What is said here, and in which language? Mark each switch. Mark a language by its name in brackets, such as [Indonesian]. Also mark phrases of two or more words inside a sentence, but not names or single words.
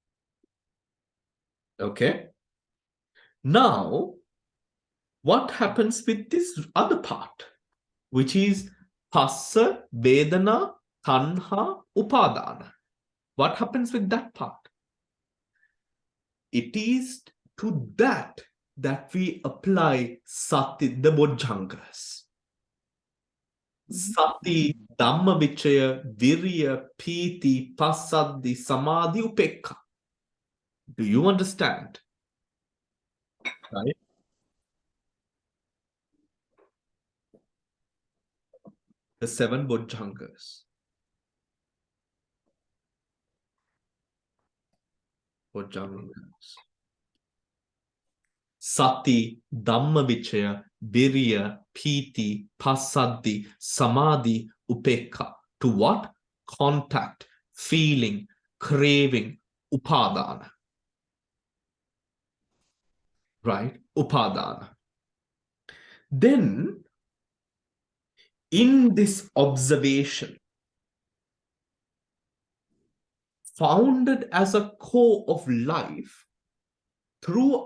[English] Okay. Now, what happens with this other part, which is [Pali] Phassa, Vedana, Tanha, Upadana? [English] What happens with that part? It is to that we apply Sati, the Bojjhangas. [Pali] Sati, Dhamma Vichaya, Virya, Piti, Passaddi, Samadhi, Upekka. [English] Do you understand? Right? The 7 Bojjhangas. Bojjhangas. [Pali] Sati, Dhamma Vichaya, Virya, Piti, Passaddi, Samadhi, Upekka. [English] To what? Contact, feeling, craving, Upadana. Right? Upadana. Then, in this observation, founded as a core of life, through